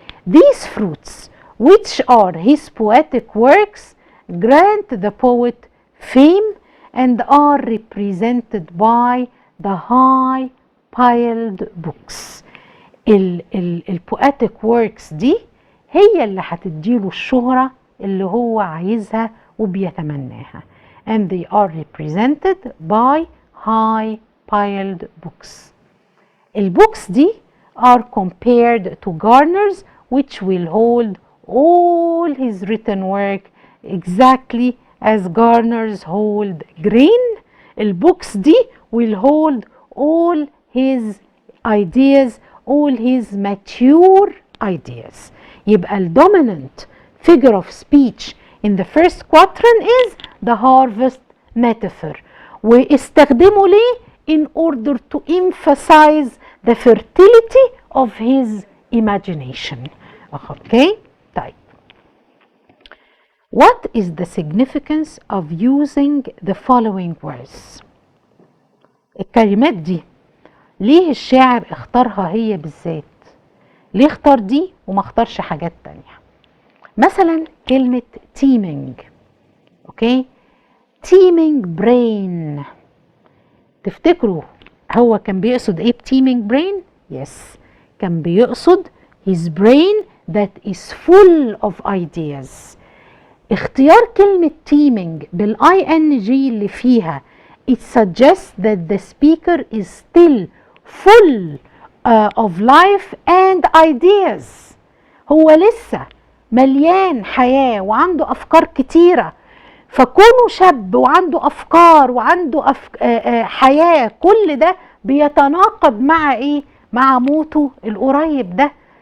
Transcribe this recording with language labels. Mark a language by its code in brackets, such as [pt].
[en] These fruits which are his poetic works grant the poet fame and are represented by the high piled books. [ar] ال [en] poetic works [ar] دي هي اللي هتديله الشهرة اللي هو عايزها وبيتمناها. [en] And they are represented by high piled books. [ar] البوكس دي [en] are compared to garners which will hold all his written work exactly as garners hold grain. [ar] البوكس دي [en] will hold all his ideas, all his mature ideas. [ar] يبقى ال [en] dominant figure of speech in the first quatrain is the harvest metaphor. [ar] واستخدمه ليه؟ [en] in order to emphasize the fertility of his imagination. Okay? طيب. What is the significance of using the following words؟ [ar] الكلمات دي ليه الشاعر اختارها هي بالذات؟ ليه اختار دي وما اختارش حاجات تانية؟ مثلا كلمة teeming، اوكي، [en] teeming brain، [ar] تفتكروا هو كان بيقصد ايه teeming brain؟ yes، كان بيقصد [en] his brain that is full of ideas. [ar] اختيار كلمة [en] teeming بالING اللي فيها it suggests that the speaker is still full of life and ideas. [ar] هو لسه مليان حياة وعنده أفكار كتيرة، فكونه شاب وعنده أفكار وعنده حياة، كل ده بيتناقض مع إيه؟ مع موته القريب ده.